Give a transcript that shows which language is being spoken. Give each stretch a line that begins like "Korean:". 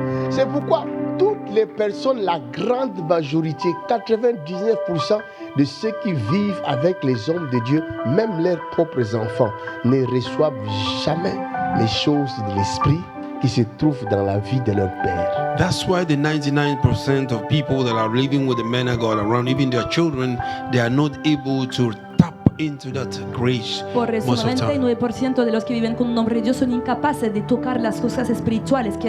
French: C'est pourquoi toutes les personnes, la grande majorité, 99% de ceux qui vivent avec les hommes de Dieu, même leurs propres enfants, ne reçoivent jamais les choses de l'esprit qui se trouvent dans la vie de leur père.
English: That's why the 99% of people that are living with the man of God around, even their children, they are not able to tap into that grace
Spanish: Por eso,
English: most of the time.
Spanish: 99% de los que viven con un nombre de Dios son incapaces de tocar las cosas espirituales que